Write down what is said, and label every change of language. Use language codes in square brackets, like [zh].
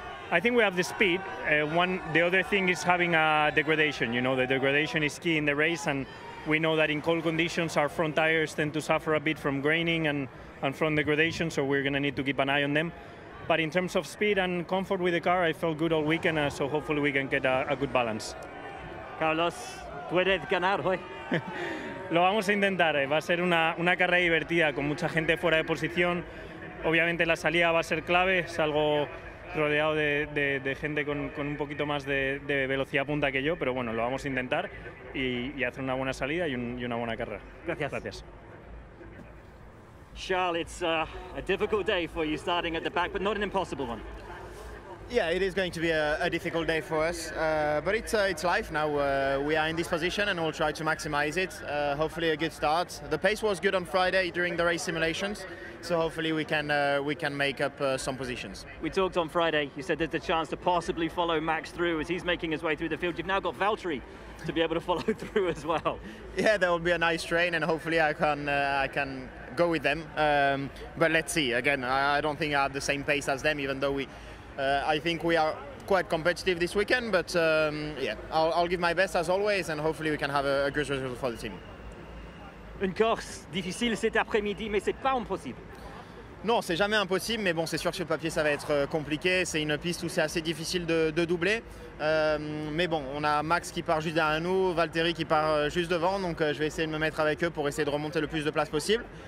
[en] I think we have the speed. The other thing is having a degradation. You know, the degradation is key in the race, and we know that in cold conditions our front tires tend to suffer a bit from graining and front degradation, so we're going to need to keep an eye on them. But in terms of speed and comfort with the car, I felt good all weekend, so hopefully we can get a good balance. [es] Carlos, puedes ganar hoy. Lo vamos a intentar. Va a ser una carrera divertida con mucha gente fuera de posición. Obviamente la salida va a ser clave, es algo rodeado de gente con un poquito más de velocidad punta que yo, pero bueno, lo vamos a intentar y hacer una buena salida y una buena carrera. Gracias. [en] Charles, it's a difficult day for you starting at the back, but not an impossible one. Yeah, it is going to be a difficult day for us, but it's life now. We are in this position and we'll try to maximize it. Hopefully a good start. The pace was good on Friday during the race simulations, so hopefully we can make up some positions. We talked on Friday. You said there's a chance to possibly follow Max through as he's making his way through the field. You've now got Valtteri to be able to follow through as well. Yeah, that will be a nice train, and hopefully I can go with them. But let's see. Again, I don't think I have the same pace as them, even though I think we are quite competitive this weekend, but yeah, I'll give my best as always, and hopefully we can have a good result for the team. [fr] Une course difficile cet après-midi, mais c'est pas impossible. Non, c'est jamais impossible, mais bon, c'est sûr que sur le papier ça va être compliqué. C'est une piste où c'est assez difficile de doubler. Mais bon, on a Max qui part juste derrière nous, Valtteri qui part juste devant, donc je vais essayer de me mettre avec eux pour essayer de remonter le plus de place possible.